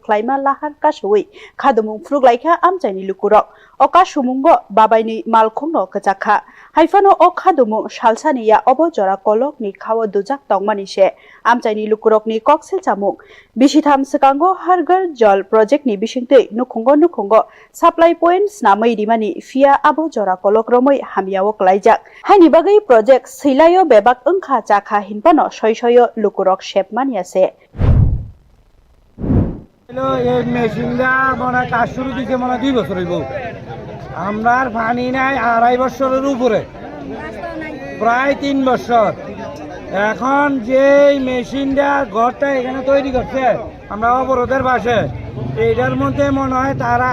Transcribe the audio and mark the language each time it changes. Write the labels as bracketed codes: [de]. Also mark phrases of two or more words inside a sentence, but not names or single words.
[trp] khlaima lahar kasoi khadumung funuk laikha amchaini lukurok oka sumungo babaini malkhongno kachakha haifano o khadumung salsaniya obo jora kolok ni khawo dujak tongmani se amchaini lukurok ni koksel chamung bisitham sekango Hargar Jal Project ni bisingtei nukhungo [en] supply points [trp] namai rimani fia abo jora kolok romoi hamiyawo klaijak haini bagai project silayo bebak engkha chakha hinpano soyo lukurok shepmania se [bn] এই মেশিনটা মনে কাজ শুরু দিতে মনে 2 বছর হইব আমরার পানি নাই 2.5 বছরের উপরে প্রায় 3 বছর এখন যে মেশিনটা ঘরটা এখানে তৈরি করছে আমরা অবরোধের পাশে এইটার মধ্যে মনে হয় তারা